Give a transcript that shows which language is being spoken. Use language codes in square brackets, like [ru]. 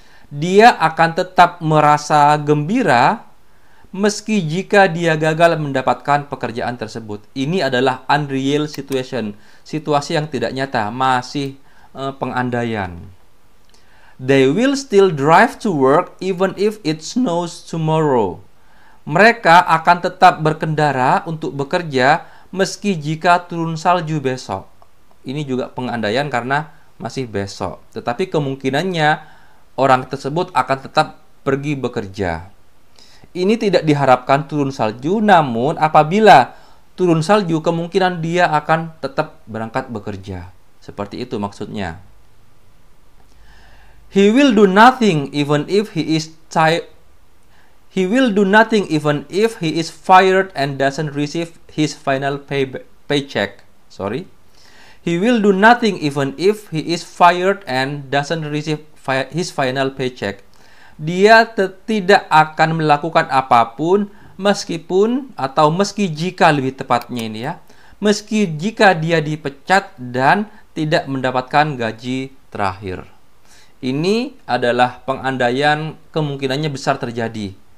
[id] Dia akan tetap merasa gembira meski jika dia gagal mendapatkan pekerjaan tersebut. Ini adalah unreal situation, situasi yang tidak nyata, masih pengandaian. [en] They will still drive to work even if it snows tomorrow. [id] Mereka akan tetap berkendara untuk bekerja meski jika turun salju besok. Ini juga pengandaian karena masih besok. Tetapi kemungkinannya orang tersebut akan tetap pergi bekerja. Ini tidak diharapkan turun salju, namun apabila turun salju, kemungkinan dia akan tetap berangkat bekerja. Seperti itu maksudnya. [en] He will do nothing even if he is He will do nothing even if he is fired and doesn't receive his final paycheck. He will do nothing even if he is fired and doesn't receive his final paycheck. [id] Dia tidak akan melakukan apapun meskipun atau meski jika lebih tepatnya ini ya, meski jika dia dipecat dan tidak mendapatkan gaji terakhir. Ini adalah pengandaian kemungkinannya besar terjadi.